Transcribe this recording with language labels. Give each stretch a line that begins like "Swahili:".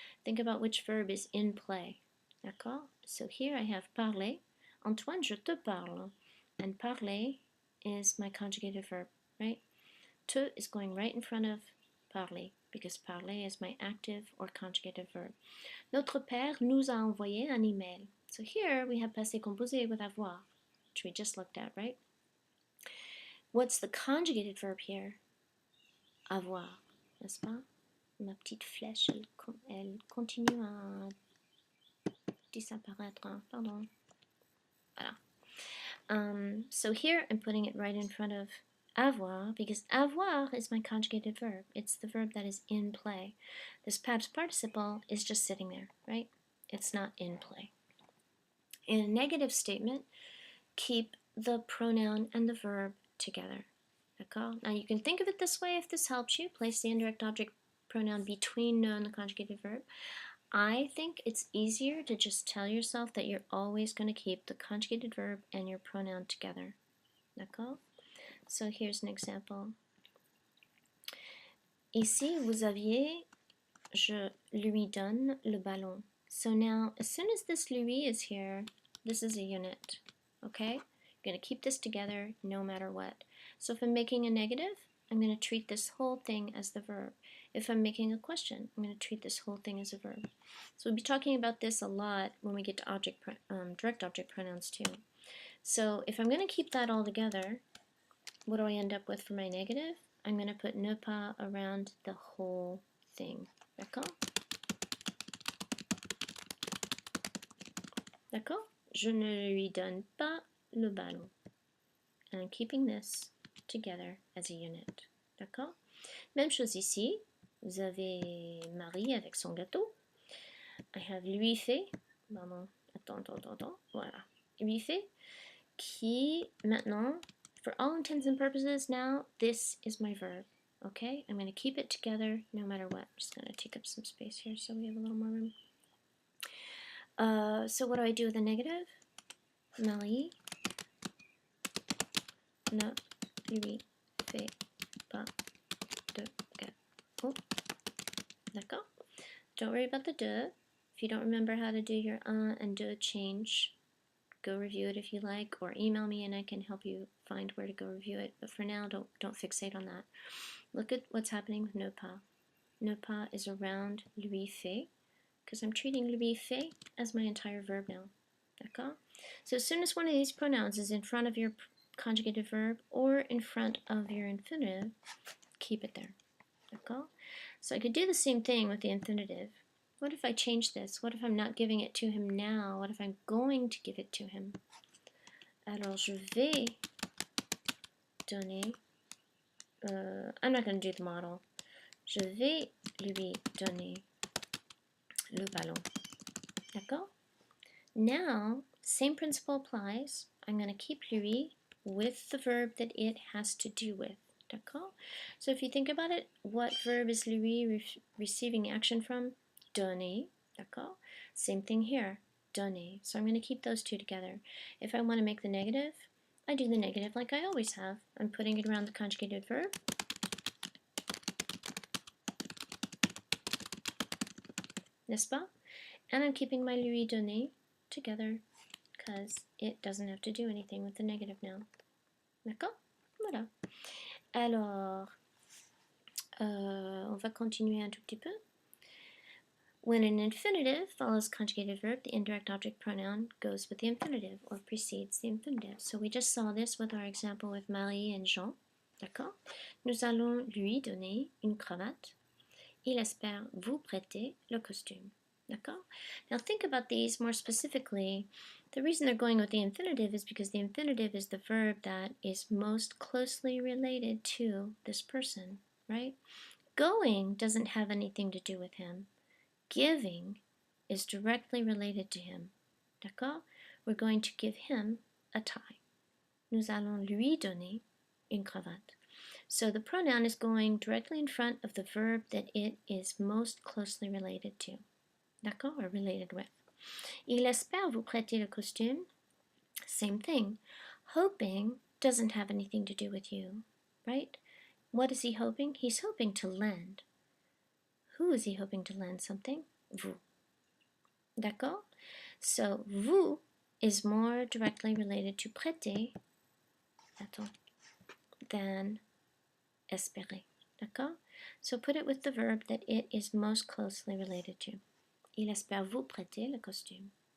English: Think about which verb is in play.
French: D'accord?
English: So here I have parler. Antoine,
French: je te parle.
English: And parler is my conjugated verb, right? Te is going right in front of parler, because parler is my active or conjugated verb.
French: Notre père nous a envoyé un email.
English: So here we have passé composé with avoir, which we just looked at, right? What's the conjugated verb here?
French: Avoir, n'est-ce pas? Ma petite flèche, elle continue à disparaître. Pardon. Voilà.
English: So here I'm putting it right in front of avoir, because avoir is my conjugated verb. It's the verb that is in play. This past participle is just sitting there, right? It's not in play. In a negative statement, keep the pronoun and the verb together.
French: D'accord?
English: Now you can think of it this way if this helps you. Place the indirect object pronoun between ne and the conjugated verb. I think it's easier to just tell yourself that you're always going to keep the conjugated verb and your pronoun together.
French: D'accord?
English: So here's an example.
French: Ici, vous aviez, je lui donne le ballon.
English: So now, as soon as this lui is here, this is a unit. Okay? You're going to keep this together no matter what. So if I'm making a negative, I'm going to treat this whole thing as the verb. If I'm making a question, I'm going to treat this whole thing as a verb. So we'll be talking about this a lot when we get to direct object pronouns too. So if I'm going to keep that all together, what do I end up with for my negative? I'm going to put ne pas around the whole thing.
French: D'accord? D'accord? Je ne lui donne pas le ballon.
English: And I'm keeping this together as a unit.
French: D'accord? Même chose ici. Vous avez Marie avec son gâteau.
English: I have
French: lui fait. Pardon. Attends. Voilà. Lui fait. Qui, maintenant,
English: for all intents and purposes now, this is my verb. Okay? I'm going to keep it together no matter what. I'm just going to take up some space here so we have a little more room. So what do I do with a negative?
French: Marie ne lui fait pas de gâteau. D'accord?
English: Don't worry about the de. If you don't remember how to do your and de change, go review it if you like, or email me and I can help you find where to go review it. But for now, don't fixate on that. Look at what's happening with ne pas. Ne pas is around lui fait, because I'm treating lui fait as my entire verb now.
French: D'accord?
English: So as soon as one of these pronouns is in front of your conjugated verb or in front of your infinitive, keep it there.
French: D'accord?
English: So I could do the same thing with the infinitive. What if I change this? What if I'm not giving it to him now? What if I'm going to give it to him?
French: Alors, je vais donner...
English: I'm not going to do the model.
French: Je vais lui donner le ballon. D'accord?
English: Now, same principle applies. I'm going to keep lui with the verb that it has to do with.
French: D'accord?
English: So if you think about it, what verb is lui receiving action from? Donner.
French: D'accord?
English: Same thing here. Donner. So I'm going to keep those two together. If I want to make the negative, I do the negative like I always have. I'm putting it around the conjugated verb.
French: N'est-ce pas?
English: And I'm keeping my lui donner together because it doesn't have to do anything with the negative now.
French: D'accord? Voilà. Alors, on va continuer un tout petit peu.
English: When an infinitive follows conjugated verb, the indirect object pronoun goes with the infinitive or precedes the infinitive. So we just saw this with our example with Marie and Jean.
French: D'accord? Nous allons lui donner une cravate. Il espère vous prêter le costume. D'accord?
English: Now think about these more specifically. The reason they're going with the infinitive is because the infinitive is the verb that is most closely related to this person, right? Going doesn't have anything to do with him. Giving is directly related to him.
French: D'accord?
English: We're going to give him a tie.
French: Nous allons lui donner une cravate.
English: So the pronoun is going directly in front of the verb that it is most closely related to.
French: D'accord?
English: Or related with.
French: Il espère vous prêter le costume.
English: Same thing. Hoping doesn't have anything to do with you, right? What is he hoping? He's hoping to lend. Who is he hoping to lend something? Vous.
French: D'accord?
English: So, vous is more directly related to prêter than espérer. D'accord? So put it with the verb that it is most closely related to.
French: Il espère vous prêter le costume.